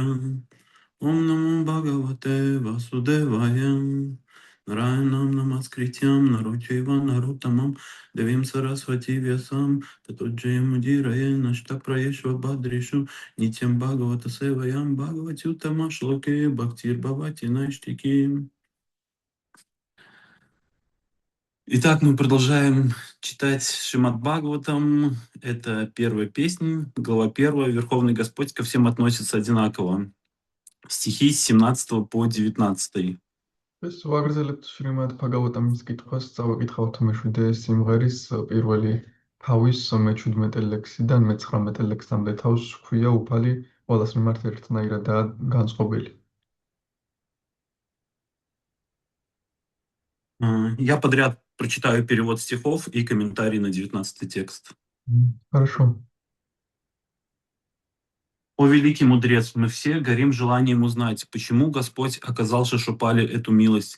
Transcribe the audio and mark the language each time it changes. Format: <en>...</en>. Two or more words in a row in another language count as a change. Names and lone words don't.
<sa>ॐ नमो भगवते वासुदेवाय. नारायणं नमस्कृत्यं नरोचैव नरोत्तमम् देवीं सरस्वती व्यासं ततो जयमुदीरये नष्टप्रायेष्व भद्रिषु नित्यं भागवत सेवयं भगवति उत्तम श्लोके भक्तिर् भवति नैष्ठिकी.</sa> <ru>Итак, мы продолжаем читать Шримад Бхагаватам. Это первая песня, глава 1. Верховный Господь ко всем относится одинаково. Стихи с 17 по 19.</ru> <ka>ვაგრძელებთ შრიმად ბჰაგავატამის კითხვას, წავიკითხავთ მეშვიდე სიმღერის პირველი თავის მე-17 ლექსიდან მე-19 ლექსამდე თავს ჰქვია უფალი, ყველას მიმართ ერთნაირადაა განწყობილი.</ka> <ru>Я подряд прочитаю перевод стихов и комментарий на 19 текст. Хорошо. О великий мудрец, мы все горим желанием узнать, почему Господь оказал Шишупале эту милость.</ru>